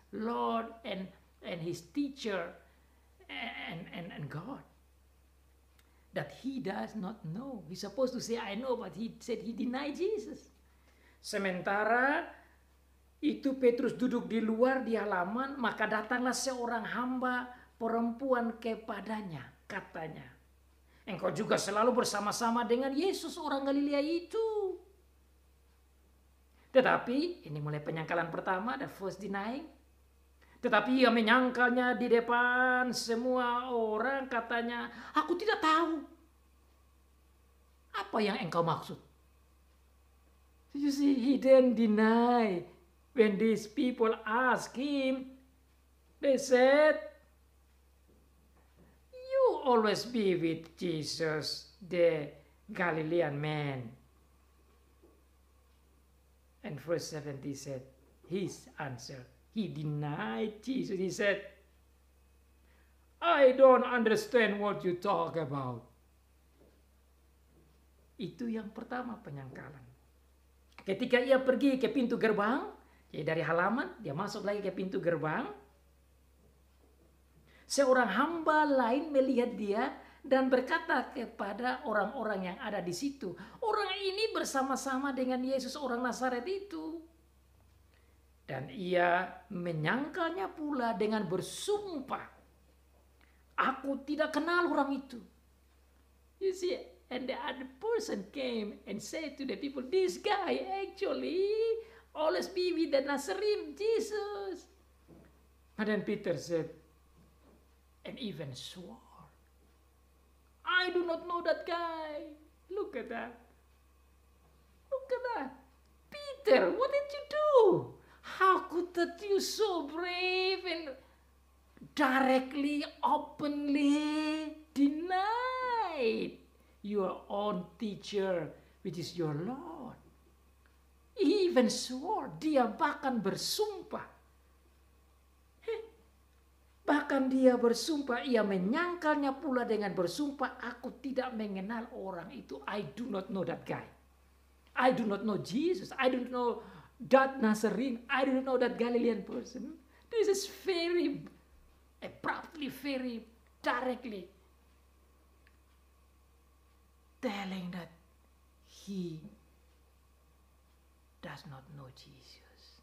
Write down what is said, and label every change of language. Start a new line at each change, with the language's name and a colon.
English: Lord and his teacher and God. That he does not know. He's supposed to say, I know, but he said he denied Jesus.
Indonesian: Sementara itu Petrus duduk di luar di halaman, maka datanglah seorang hamba perempuan kepadanya, katanya, engkau juga selalu bersama-sama dengan Yesus orang Galilea itu. Tetapi, ini mulai penyangkalan pertama,
English: the first denying.
Indonesian: Tetapi ia menyangkalnya di depan semua orang, katanya, aku tidak tahu apa yang engkau maksud.
English: You see, he didn't deny. When these people asked him, they said, you always be with Jesus, the Galilean man. And verse 70 said, his answer, he denied Jesus. He said, I don't understand what you talk about.
Indonesian: Itu yang pertama, penyangkalan. Ketika ia pergi ke pintu gerbang, dari halaman, dia masuk lagi ke pintu gerbang. Seorang hamba lain melihat dia dan berkata kepada orang-orang yang ada di situ, orang ini bersama-sama dengan Yesus orang Nazaret itu. Dan ia menyangkalnya pula dengan bersumpah, aku tidak kenal orang itu.
English: You see, and the other person came and said to the people, this guy actually always be with the Nazarene Jesus. And then Peter said, and even swore, I do not know that guy. Look at that. Look at that. Peter, what did you do? How could that you so brave and directly, openly denied your own teacher, which is your Lord? He even swore,
Indonesian: dia bahkan bersumpah. Bahkan dia bersumpah, ia menyangkalnya pula dengan bersumpah, aku tidak mengenal orang itu.
English: I do not know that guy. I do not know Jesus. I don't know that Nazarene. I don't know that Galilean person. This is very abruptly, very directly telling that he does not know Jesus.